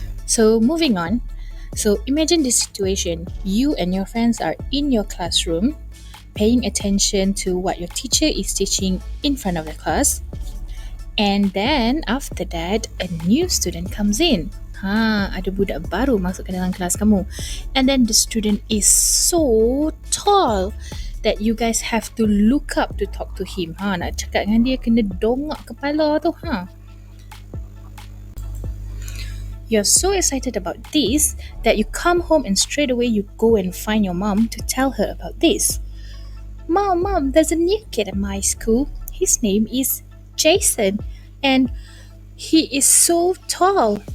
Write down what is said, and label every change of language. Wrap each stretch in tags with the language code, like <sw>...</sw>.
<en>So moving on. So imagine this situation. You and your friends are in your classroom paying attention to what your teacher is teaching in front of the class. And then after that, a new student comes in.</en> <ms>Ada budak baru masuk ke dalam kelas kamu.</ms> <en>And then the student is so tall that you guys have to look up to talk to him.</en> <ms>Nak cakap dengan dia kena dongak kepala tu.</ms> <en>You're so excited about this that you come home and straight away you go and find your mom to tell her about this. Mom, there's a new kid at my school. His name is Jason and he is so tall.</en>